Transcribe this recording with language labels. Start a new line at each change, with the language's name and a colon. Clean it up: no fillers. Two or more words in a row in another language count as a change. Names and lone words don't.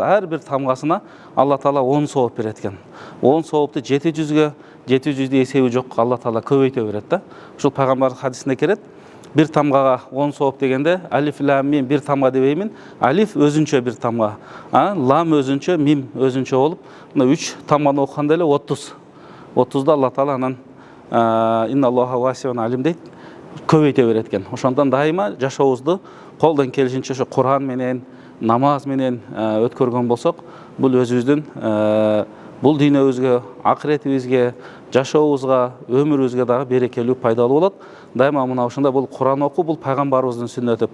Kyrgyz: Ар бир тамгасына Алла таала 10 сооп берет экен. 10 соопту 700 эсеби жок, Алла таала көбөйтө берет да. Ушул пайгамбар хадисинде келет. Бир тамгага 10 сооп дегенде, алиф лам мим бир тамга дебеймин. Алиф өзүнчө бир тамга, лам өзүнчө, мим өзүнчө болуп, мына 3 тамганы окуганда эле 30. 30да Алла таала анан
Arabic: إن الله واسع عليم
Kyrgyz: дейт, көбөйтө берет экен. Ошондон дайыма жашообузду колдон келишинче ошо Куран менен, намаз менен өткөргөн болсок, бул өзүбүздүн бул дүйнөбүзгө, акыретибизге, жашообузга, өмүрүбүзгө дагы берекелүү, пайдалуу болот. Дайыма мына ошондо бул Куран окуу бул пайгамбарыбыздын сүннөтү.